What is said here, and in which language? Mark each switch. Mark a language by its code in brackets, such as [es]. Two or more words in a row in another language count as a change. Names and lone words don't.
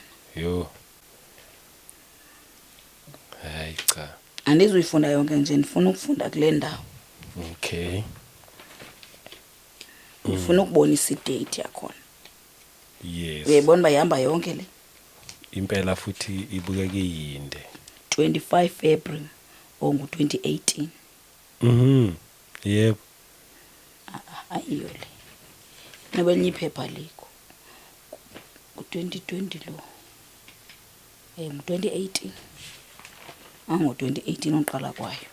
[xh] Yo. Hayi cha. Andizuyifunda yonke nje ndifuna ukufunda kule ndawo. Okay. [zu] Ngifuna ukubonisa idate yakhona. Yes. Uyayibona bayihamba yonke le. Impela futhi ibukeke yinde. 25 February ngo2018. Yebo. [xh] Ayiyo le. Nobelnye iphepha liko. Ku2020 lo. Ngo2018. Ngo2018 oqala kwayo.